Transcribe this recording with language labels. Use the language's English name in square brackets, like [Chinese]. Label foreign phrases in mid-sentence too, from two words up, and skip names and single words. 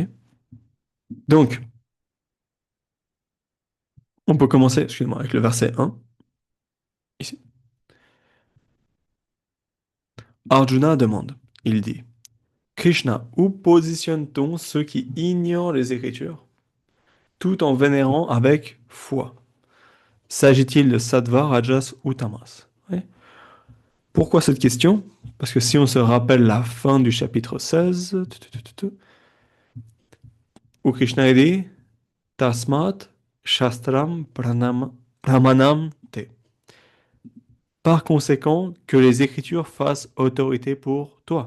[French] Donc, on peut commencer, excuse-moi, avec le verset 1, ici. Arjuna demande, il dit, Krishna, où positionne-t-on ceux qui ignorent les Écritures, tout en vénérant avec foi? S'agit-il de [Sanskrit] sattva, rajas [French] ou tamas? Ouais. Pourquoi cette question? Parce que si on se rappelle la fin du chapitre 16, où Krishna dit [Sanskrit] Tasmat Shastram Pramanam Te. [French] Par conséquent, que les Écritures fassent autorité pour toi.